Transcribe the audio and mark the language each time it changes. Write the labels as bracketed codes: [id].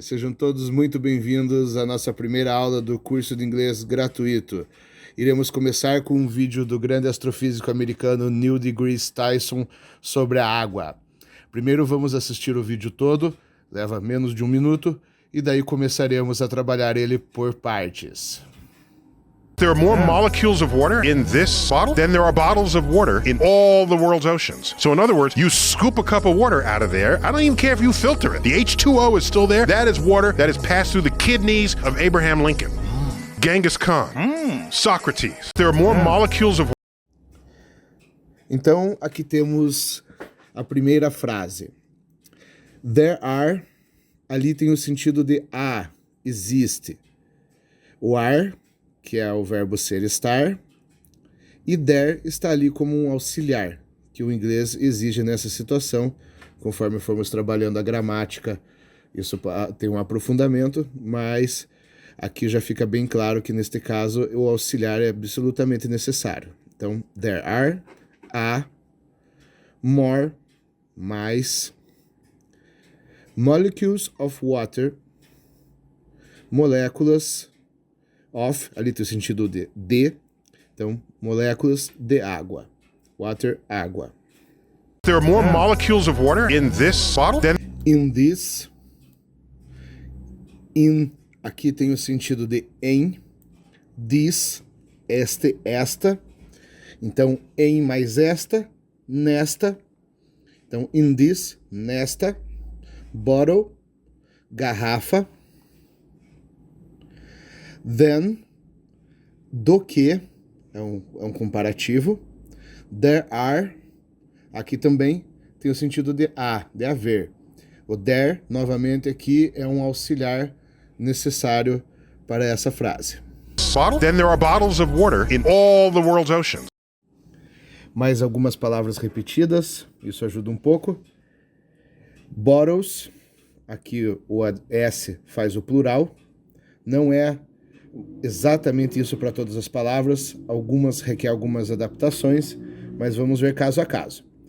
[pt] Sejam todos muito bem-vindos à nossa primeira aula do curso de inglês gratuito. Iremos começar com um vídeo do grande astrofísico americano Neil deGrasse Tyson sobre a água. Primeiro vamos assistir o vídeo todo, leva menos de 1 minuto, e daí começaremos a trabalhar ele por partes. [en] There are more molecules of water in this bottle than there are bottles of water in all the world's oceans. So in other words, you scoop a cup of water out of there, I don't even care if you filter it. The H2O is still there. That is water that has passed through the kidneys of Abraham Lincoln, Genghis Khan, Socrates. There are more molecules of [pt] Então, aqui temos a primeira frase. There are, ali tem o sentido de há, existe. O are, que é o verbo ser, estar, e there está ali como um auxiliar, que o inglês exige nessa situação. Conforme formos trabalhando a gramática, isso tem um aprofundamento, mas aqui já fica bem claro que neste caso o auxiliar é absolutamente necessário. Então, there are, há, more, mais, [en] molecules of water, [pt] moléculas of, ali tem o sentido de, então, moléculas de água. Water, água. [en] There are more molecules of water in this bottle than [pt] In this, in, aqui tem o sentido de em, this, este, esta. Então, em mais esta, nesta. Então, in this, nesta, bottle, garrafa. Then, do que, é um comparativo. There are, aqui também tem o sentido de de haver. O there, novamente, aqui é um auxiliar necessário para essa frase. [en] bottle, then there are bottles of water in all the world's oceans. [pt] Mais algumas palavras repetidas, isso ajuda um pouco. Bottles, aqui o S faz o plural, não é exatamente isso para todas as palavras, algumas requer algumas adaptações, mas vamos ver caso a caso.